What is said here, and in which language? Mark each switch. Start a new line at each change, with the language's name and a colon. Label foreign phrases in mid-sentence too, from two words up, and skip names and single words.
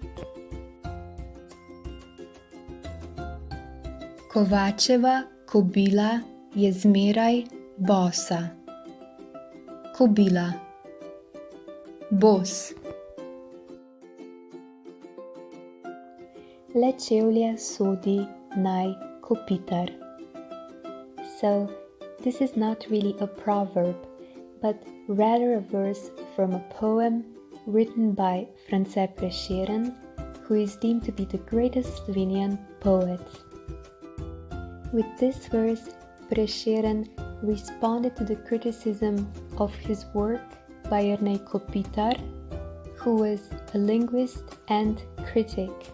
Slovenian: Kovačeva kobila je zmeraj bosa. Kobila. Bos. Le čevlje sodi naj kopitar.
English: So, this is not really a proverb, but rather a verse from a poem written by France Prešeren, who is deemed to be the greatest Slovenian poet. With this verse, Prešeren responded to the criticism of his work by Jernej Kopitar, who was a linguist and critic.